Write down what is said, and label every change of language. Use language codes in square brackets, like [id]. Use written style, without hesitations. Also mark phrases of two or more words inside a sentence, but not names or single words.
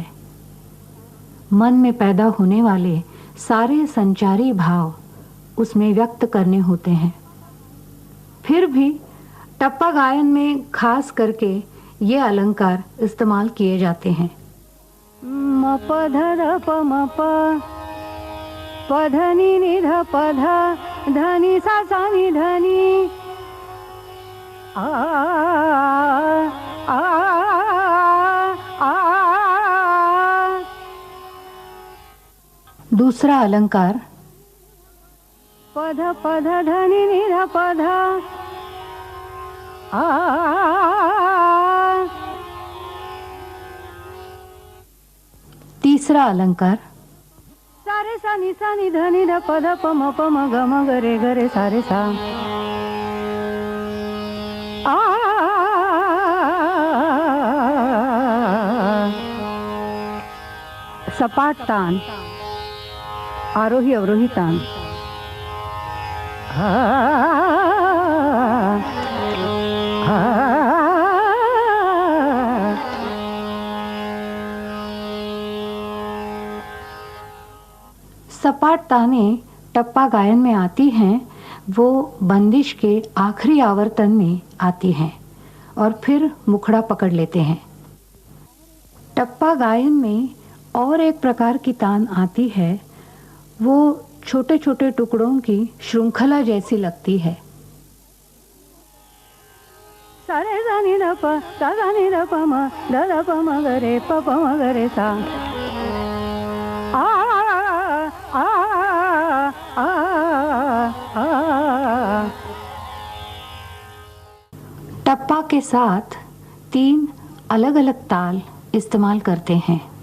[hi] मन में पैदा होने वाले सारे संचारी भाव उसमें व्यक्त करने होते हैं। फिर भी टप्पा गायन में खास करके ये अलंकार इस्तेमाल किए जाते हैं। म प ध र प म प प ध नि नि ध प ध ध नि सा सा नि ध नि आ आ आ। दूसरा अलंकार प ध ध नि नि ध प ध आ। तीसरा अलंकार सा सारे सा नि ध नि ध प ध प म ग म ग रे सारे सा आ सपाट तान, आरोही अवरोही तान, सपाट तानें टप्पा गायन में आती हैं, वो बंदिश के आखिरी आवर्तन में आती हैं और फिर मुखड़ा पकड़ लेते हैं। टप्पा गायन में और एक प्रकार की तान आती है, वो छोटे छोटे टुकड़ों की श्रृंखला जैसी लगती है। सारे सा नि ध प सा सा नि ध प म ध प म ग रे प म ग रे सा आ आ आ आ। टप्पा के साथ 3 अलग अलग ताल इस्तेमाल करते हैं।